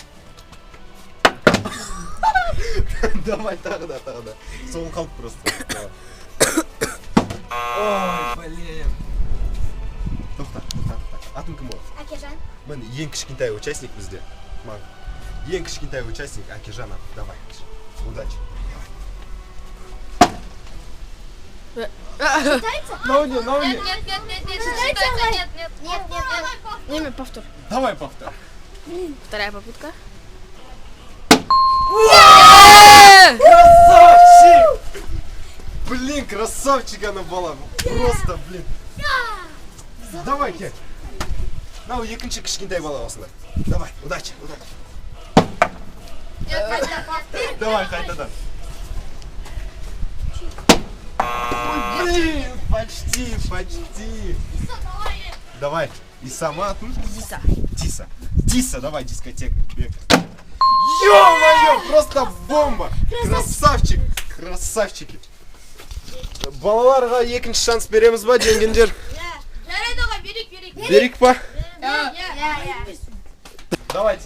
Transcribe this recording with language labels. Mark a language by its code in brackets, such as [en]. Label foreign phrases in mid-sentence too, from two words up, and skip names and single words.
[kk] Давай, тағы да. Соң қалды просто. Ой, блин. Тоқта. Атын кім болады? Әкежан. Мен ең кішкентай участник бізде. Ең кішкентай участник Әкежан. [ru] Давай, удачи. Считается? Науни. Нет. Повтор. Давай повтор. Вторая попытка. Красавчик! Блин, красавчик она была. Просто, блин. Давай, Кек. [kk] Нау, екінші кішкентай бала осылай. [ru] Давай, удачи. Давай, қайтадан. Блин, почти. Давай, и сама. Диса, давай, дискотека. Бека. Ё-моё, просто бомба. Красавчики. [kk] Балаларға екінші шанс береміз ба, жеңгендер? Жарайды оға, берік. Берік па? [ru] Я. Давайте.